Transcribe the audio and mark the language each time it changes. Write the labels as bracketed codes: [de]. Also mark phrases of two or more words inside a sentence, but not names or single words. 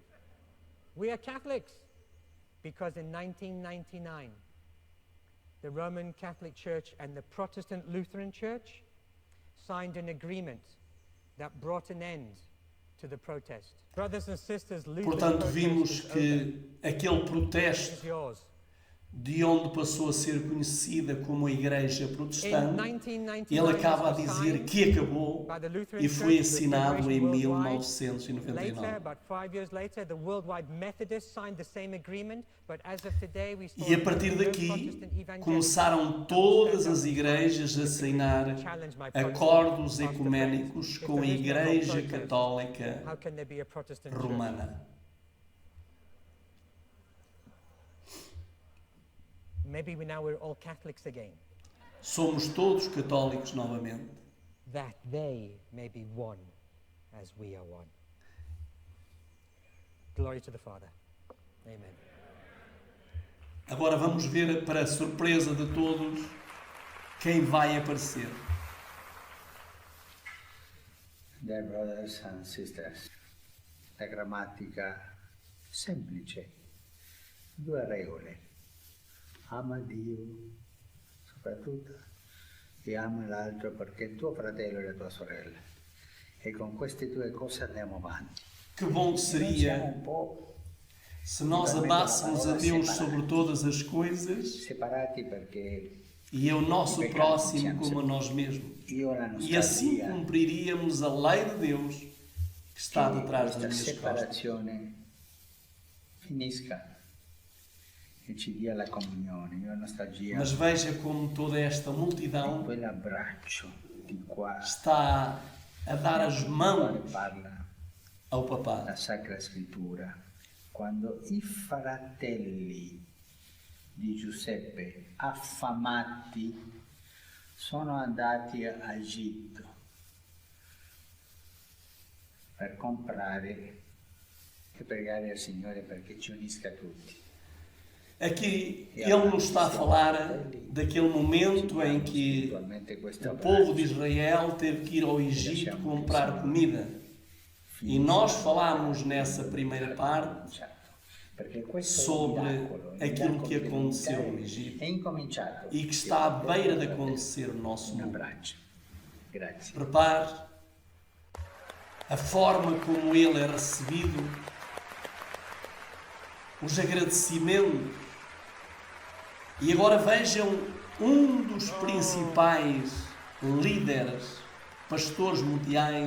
[en] We are Catholics because in 1999, the Roman Catholic Church and the Protestant Lutheran Church signed an agreement that brought an end to the protest. Brothers and sisters, Luther's [pt] Portanto, [en] protest [pt] vimos [en] is [pt] que aquele [en] over. [pt] protesto [en] It's yours. [pt] de onde passou a ser conhecida como a Igreja [en] In [pt] Protestante, [en] 1999, [pt] ele acaba a [en] this was [pt] dizer [en] signed [pt] que acabou [en] by the Lutheran [pt] e foi [en] Church, the [pt] assinado em [en] Federation Worldwide. [pt] 1999. [en] Later, about 5 years later, the Worldwide Methodists signed the same agreement, but as of today, we still [pt] E a partir [en] have no [pt] daqui [en] Protestant evangelicals [pt] começaram [en] that [pt] todas [en] stand [pt] as [en] up and [pt] igrejas a assinar [en] challenge my Protestant [pt] acordos [en] pastor [pt] ecuménicos [en] friends. If [pt] com a [en] there is no [pt] Igreja [en] protest, [pt] Católica [en] how can there be a Protestant church? [pt] Romana. [en] Maybe now we're all Catholics again, [pt] Somos todos católicos novamente, [en] that they may be one as we are one. Glory to the Father. Amen. [pt] Agora vamos ver, para a surpresa de todos, quem vai aparecer. [en] Dear brothers and sisters, [it] la grammatica semplice, 2 regole. Ama Dio soprattutto e ama l'altro perché è tuo fratello e la tua sorella. E con queste 2 cose andiamo avanti. [pt] Que bom [it] Noi [pt] seria [it] siamo un po' [pt] se nós amássemos a Deus sobre todas as coisas [it] separati perché [pt] e ao nosso próximo como a nós mesmos. [it] io la [pt] E assim [it] nostalgia [pt] cumpriríamos a lei de Deus que está [it] che [pt] detrás [it] questa [pt] das minhas costas. [it] separazione finisca e ci dia la comunione. Io ho nostalgia [pt] Mas veja como toda esta [it] di [pt] multidão [it] quell'abbraccio di qua [pt] está a dar as [it] quale [pt] mãos [it] parla [pt] ao papá. [it] la Sacra Scrittura, quando i fratelli di Giuseppe affamati sono andati a Egitto per comprare e pregare al Signore perché ci unisca tutti. [pt] Aqui ele nos está a falar daquele momento em que o povo de Israel teve que ir ao Egito comprar comida. E nós falámos nessa primeira parte sobre aquilo que aconteceu no Egito e que está à beira de acontecer no nosso [it] Un [pt] mundo. [it] abbraccio. Grazie. [pt] Repare a forma como ele é recebido, os agradecimentos. E agora vejam um dos principais líderes, pastores mundiais.